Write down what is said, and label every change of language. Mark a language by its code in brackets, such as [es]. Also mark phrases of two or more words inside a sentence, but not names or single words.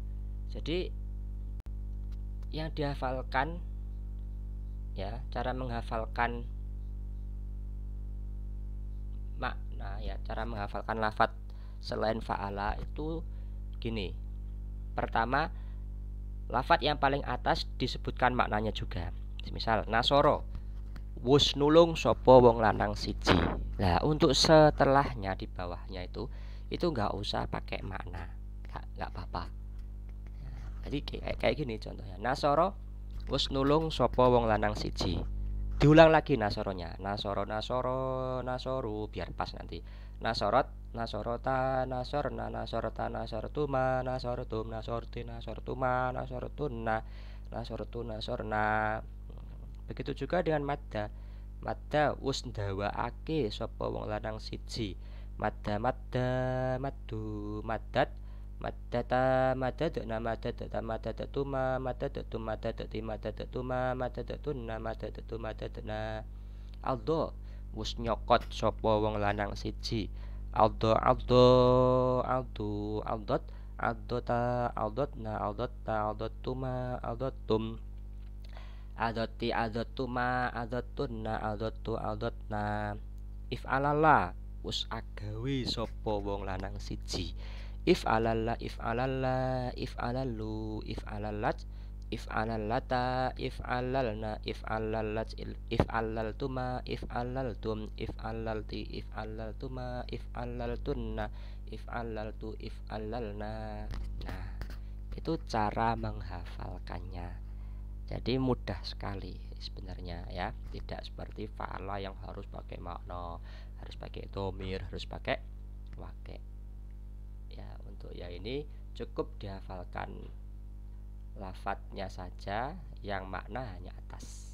[id] Jadi yang dihafalkan ya, cara menghafalkan makna ya, cara menghafalkan lafadz selain fa'ala itu gini. Pertama, lafadz yang paling atas disebutkan maknanya juga. Misal nasoro, [jv] wus nulung sopo wong lanang siji. [id] Nah, untuk setelahnya di bawahnya itu nggak usah pakai makna, nggak apa-apa. Jadi kayak gini contohnya, nasoro [jv] wus nulung sopo wong lanang siji. [id] Diulang lagi nasoronya, [ar] نصر نصرا نصروا, [id] biar pas nanti. [ar] نصرت نصرتا نصرن نصرت نصرتما نصرتم نصرت نصرتما نصرتن نصرت نصرنا. [id] Begitu juga dengan madda. [jv] Madda wus ndawaake sapa wong lanang siji. [ar] مد مدا مدوا مدت مدتا مددن مددت مددتما مددتم مددت مددتما مددتن مددت مددنا. [jv] Aldo wus nyokot sapa wong lanang siji. [ar] عض عضا عضوا عضت عضتا عضضن عضضت عضضتما عضضتم عضضت عضضتما عضضتن عضضت عضضنا. [jv] If'alala wus agawe sapa wong lanang siji. [ar] افعلل افعللا افعللوا افعللت افعللتا افعللن افعللت افعللتما افعللتم افعللت افعللتما افعللتن افعللت افعللنا. [id] Nah, itu cara menghafalkannya. Jadi mudah sekali sebenarnya ya, tidak seperti fa'ala yang harus pakai makna, harus pakai dhamir, harus pakai wake. Ya, untuk ya ini cukup dihafalkan lafadznya saja, yang makna hanya atas.